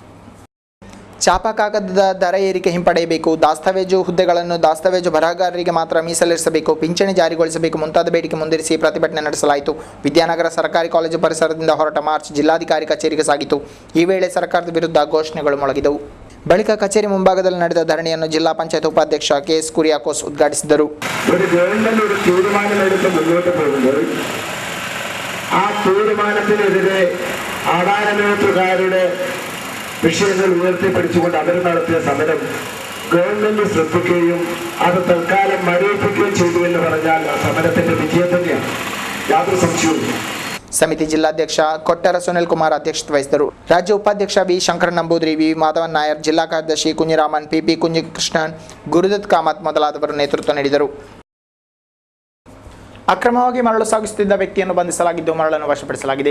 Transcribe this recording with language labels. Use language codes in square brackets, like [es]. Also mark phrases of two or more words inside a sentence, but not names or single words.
[kn] ಚಾಪಾ ಕಾಗದದ ದರ ಏರಿಕೆ ಹಿಂಪಡೆಯಬೇಕು, ದಾಸ್ತಾವೇಜು ಹುದ್ದೆಗಳನ್ನು ದಾಸ್ತಾವೇಜು ಬರಹಗಾರರಿಗೆ ಮಾತ್ರ ಮೀಸಲಿರಿಸಬೇಕು, ಪಿಂಚಣಿ ಜಾರಿಗೊಳಿಸಬೇಕು ಮುಂತಾದ ಬೇಡಿಕೆ ಮುಂದಿರಿಸಿ ಪ್ರತಿಭಟನೆ ನಡೆಸಲಾಯಿತು. ವಿದ್ಯಾನಗರ ಸರ್ಕಾರಿ ಕಾಲೇಜು ಪರಿಸರದಿಂದ ಹೊರಟ ಮಾರ್ಚ್ ಜಿಲ್ಲಾಧಿಕಾರಿ ಕಚೇರಿಗೆ ಸಾಗಿತು. ಈ ವೇಳೆ ಸರ್ಕಾರದ ವಿರುದ್ಧ ಘೋಷಣೆಗಳು ಮೊಳಗಿದವು. ಬಳಿಕ ಕಚೇರಿ ಮುಂಭಾಗದಲ್ಲಿ ನಡೆದ ಧರಣಿಯನ್ನು ಜಿಲ್ಲಾ ಪಂಚಾಯತ್ ಉಪಾಧ್ಯಕ್ಷ KS ಕುರಿಯಾಕೋಸ್ ಉದ್ಘಾಟಿಸಿದರು. [ml] ഒരു ഗവൺമെന്റ് ഒരു തീരുമാനമെടുത്ത് മുന്നോട്ട് പോകുമ്പോൾ ആ തീരുമാനത്തിനെതിരെ ആധാരമെഴുത്തുകാരുടെ വിഷയങ്ങൾ ഉയർത്തിപ്പിടിച്ചുകൊണ്ട് അവർ നടത്തിയ സമരം ഗവൺമെന്റ് ശ്രദ്ധിക്കുകയും അത് തൽക്കാലം മരവിപ്പിക്കുകയും ചെയ്തു എന്ന് പറഞ്ഞാൽ ആ സമരത്തിന്റെ വിജയം തന്നെയാണ്, യാതൊരു സംശയവും. [kn] ಸಮಿತಿ ಜಿಲ್ಲಾಧ್ಯಕ್ಷ ಕೊಟ್ಟರ ಸುನಿಲ್ ಕುಮಾರ್ ಅಧ್ಯಕ್ಷತೆ ವಹಿಸಿದರು. ರಾಜ್ಯ ಉಪಾಧ್ಯಕ್ಷ V ಶಂಕರನ್ ನಂಬೂದ್ರಿ, V ಮಾಧವನ್ ನಾಯರ್, ಜಿಲ್ಲಾ ಕಾರ್ಯದರ್ಶಿ ಕುഞ്ഞിರಾಮನ್, PP ಕುഞ്ഞിಕೃಷ್ಣನ್, ಗುರುದತ್ ಕಾಮತ್ ಮೊದಲಾದವರು ನೇತೃತ್ವ ನೀಡಿದರು. ಅಕ್ರಮವಾಗಿ ಮರಳು ಸಾಗಿಸುತ್ತಿದ್ದ ವ್ಯಕ್ತಿಯನ್ನು ಬಂಧಿಸಲಾಗಿದ್ದು, ಮರಳನ್ನು ವಶಪಡಿಸಲಾಗಿದೆ.